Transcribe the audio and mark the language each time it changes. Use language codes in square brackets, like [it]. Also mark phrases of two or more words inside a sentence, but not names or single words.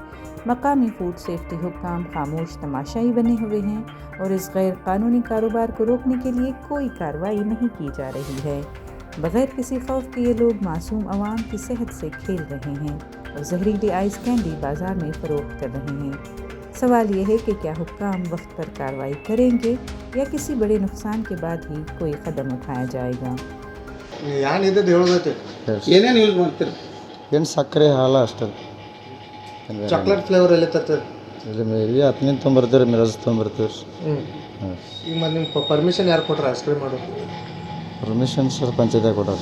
[ur] مقامی [en] food safety [ur] حکام خاموش تماشائی بنے ہوئے ہیں اور اس غیر قانونی کاروبار کو روکنے کے لیے کوئی کارروائی نہیں کی جا رہی ہے. بغیر کسی خوف کے یہ لوگ معصوم عوام کی صحت سے کھیل رہے ہیں اور زہریلی [en] ice candy [ur] بازار میں فروخت کر رہے ہیں. سوال یہ ہے کہ کیا حکام وقت پر کارروائی کریں گے یا کسی بڑے نقصان کے بعد ہی کوئی قدم اٹھایا جائے گا. [kn] ಏನೇನು ಯೂಸ್ ಮಾಡ್ತೀರಿ? ಏನು ಸಕ್ಕರೆ ಹಾಲು ಅಷ್ಟೇ. [en] chocolate flavour [kn] ಎಲ್ಲಿ ತರ್ತೀರಿ? ಇಲ್ಲಿ ಹತ್ತನಿಂದ ತೊಗೊಂಬರ್ತೀವಿ ರೀ, ಮಿರಜ್ ತೊಗೊಂಬರ್ತೀವಿ ರೀ. ಈಗ ಮತ್ತೆ ನಿಮ್ಮ ಪರ್ಮಿಷನ್ ಯಾರು ಕೊಟ್ರ [en] ice cream [kn] ಮಾಡೋದು? ಪರ್ಮಿಷನ್ ಸರ್ ಪಂಚಾಯತ್ಯಾಗ ಕೊಟ್ಟಾರ.